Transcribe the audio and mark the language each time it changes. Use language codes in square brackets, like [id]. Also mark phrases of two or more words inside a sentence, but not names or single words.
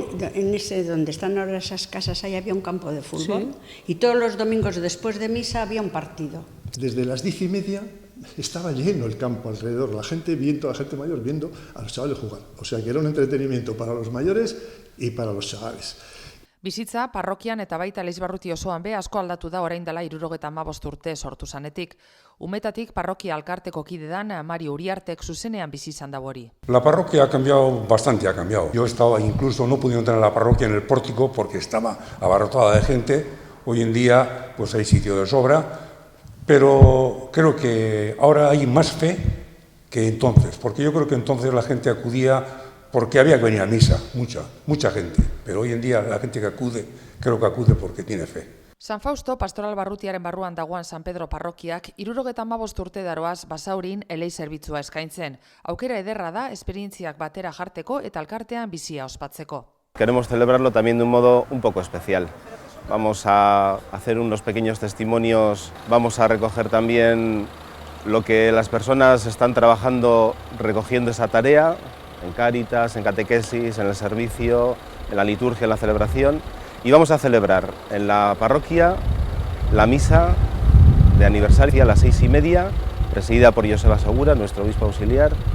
[es] Y aquí, en ese donde están ahora esas casas, ahí había un campo de fútbol, y todos los domingos después de misa había un partido. Desde las 10:30 estaba lleno el campo alrededor, la gente viendo, la gente mayor viendo a los chavales jugar. O sea que era un entretenimiento para los mayores y para los chavales. [eu] Bizitza, parrokian eta baita Leizbarruti osoan be asko aldatu da orain dela 75 urte sortu zanetik. Umetatik parrokia alkarteko kide dan Mario Uriartek zuzenean bizi izan da hori. [es] La parroquia ha cambiado bastante, ha cambiado. Yo estaba incluso, no pude entrar en la parroquia en el pórtico porque estaba abarrotada de gente. Hoy en día pues hay sitio de sobra, pero creo que ahora hay más fe que entonces, porque yo creo que entonces la gente acudía porque había que venir a misa, mucha gente, pero hoy en día la gente que acude, creo que acude porque tiene fe. [eu] San Fausto pastoral barrutiaren barruan dagoan San Pedro parrokiak 75 urte daroaz Basaurin elei zerbitzua eskaintzen. Aukera ederra da esperientziak batera jarteko eta alkartean bizia ospatzeko. [es] Queremos celebrarlo también de un modo un poco especial. Vamos a hacer unos pequeños testimonios, vamos a recoger también lo que las personas están trabajando recogiendo esa tarea, en Cáritas, en catequesis, en el servicio, en la liturgia, en la celebración, y vamos a celebrar en la parroquia la misa de aniversario a las 6:30, presidida por Joseba Segura, nuestro obispo auxiliar,